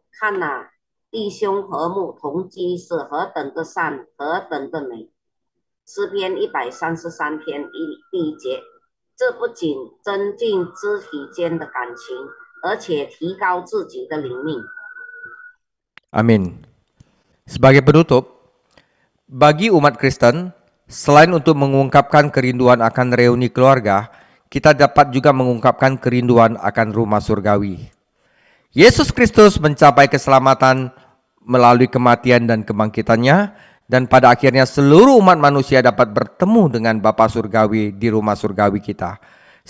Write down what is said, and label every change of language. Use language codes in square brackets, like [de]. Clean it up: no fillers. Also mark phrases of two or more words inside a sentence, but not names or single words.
[zh] 看哪，弟兄和睦同居是何等的善，何等的美。诗篇133篇第1节，这不仅增进肢体间的感情，而且提高自己的灵命。 [id] Amin. Sebagai penutup, bagi umat Kristen, selain untuk mengungkapkan kerinduan akan reuni keluarga, kita dapat juga mengungkapkan kerinduan akan rumah surgawi. Yesus Kristus mencapai keselamatan melalui kematian dan kebangkitannya, dan pada akhirnya seluruh umat manusia dapat bertemu dengan Bapa surgawi di rumah surgawi kita.